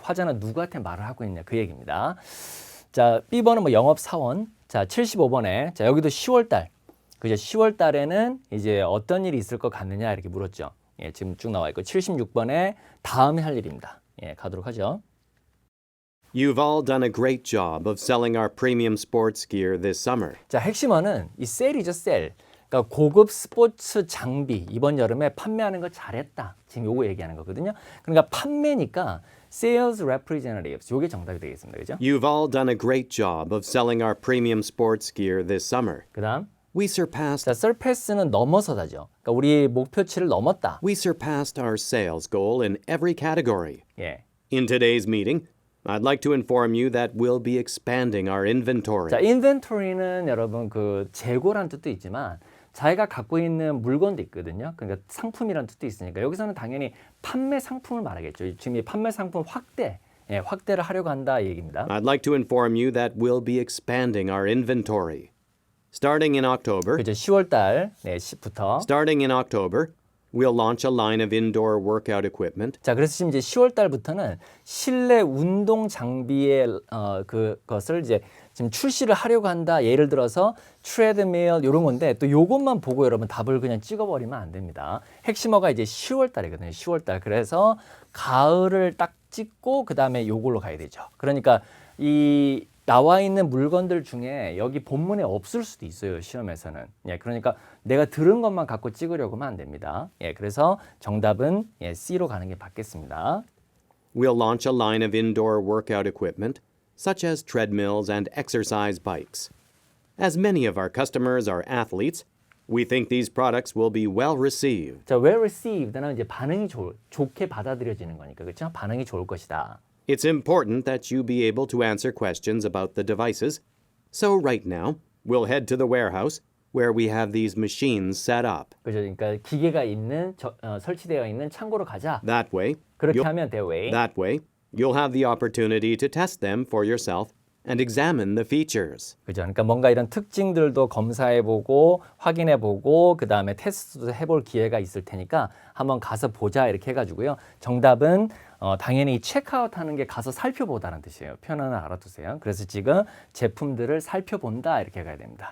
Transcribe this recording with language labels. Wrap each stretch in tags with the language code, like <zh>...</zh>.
<ko>화자는 누구한테 말을 하고 있냐 그 얘기입니다. 자, B번은 뭐 영업 사원. 자, 75번에 자 여기도 10월달. 그죠? 10월 달에는 이제 어떤 일이 있을 것 같느냐 이렇게 물었죠. 예, 지금 쭉 나와 있고 76번에 다음에 할 일입니다. 예, 가도록 하죠.</ko> <en>You've all done a great job of selling our premium sports gear this summer.</en> <ko>자, 핵심어는 이 셀이죠, 셀. 그러니까 고급 스포츠 장비 이번 여름에 판매하는 거 잘했다. 지금 요거 얘기하는 거거든요. 그러니까 판매니까 sales representatives 요게 정답이 되겠습니다. 그죠?</ko> <en>You've all done a great job of selling our premium sports gear this summer.</en> <ko>그다음</ko> <en>We surpassed</en> <ko>자, surpass는 넘어서다죠. 그러니까 우리 목표치를 넘었다.</ko> <en>We surpassed our sales goal in every category.</en> <ko>예.</ko> <en>In today's meeting, I'd like to inform you that we'll be expanding our inventory.</en> <ko>자, inventory는 여러분 그 재고란 뜻도 있지만 자기가 갖고 있는 물건도 있거든요. 그러니까 상품이란 뜻도 있으니까 여기서는 당연히 판매 상품을 말하겠죠. 지금 이 판매 상품 확대, 예, 확대를 하려고 한다 이 얘기입니다.</ko> <en>I'd like to inform you that we'll be expanding our inventory. Starting in October,</en> <ko>그죠? 10월 달 네, 10부터.</ko> <en>starting in October, we'll launch a line of indoor workout equipment</en> <ko>자, 그래서 지금 이제 10월 달부터는 실내 운동 장비의 그것을 이제 지금 출시를 하려고 한다. 예를 들어서 트레드밀 이런 건데 또 요것만 보고 여러분 답을 그냥 찍어버리면 안 됩니다. 핵심어가 이제 10월 달이거든요. 10월 달. 그래서 가을을 딱 찍고 그 다음에 요걸로 가야 되죠. 그러니까 이 나와 있는 물건들 중에 여기 본문에 없을 수도 있어요. 시험에서는. 예, 그러니까 내가 들은 것만 갖고 찍으려고 하면 안 됩니다. 예, 그래서 정답은 예, C로 가는 게 맞겠습니다.</ko> <en>We'll launch a line of indoor workout equipment, such as treadmills and exercise bikes. As many of our customers are athletes, we think these products will be well received.</en> <ko>자, well received는 이제 반응이 좋게 받아들여지는 거니까 그렇죠? 반응이 좋을 것이다.</ko> <en>It's important that you be able to answer questions about the devices. So right now, we'll head to the warehouse where we have these machines set up.</en> <ko>그죠? 그러니까 기계가 있는 설치되어 있는 창고로 가자.</ko> <en>That way,</en> <ko>그렇게</ko> <en>you'll,</en> <ko>하면 돼요. 왜?</ko> <en>you'll have the opportunity to test them for yourself and examine the features.</en> <ko>그죠? 그러니까 뭔가 이런 특징들도 검사해보고 확인해보고 그 다음에 테스트도 해볼 기회가 있을 테니까 한번 가서 보자 이렇게 해가지고요. 정답은 당연히 체크아웃하는 게 가서 살펴보다는 뜻이에요. 표현은 알아두세요. 그래서 지금 제품들을 살펴본다 이렇게 가야 됩니다.</ko>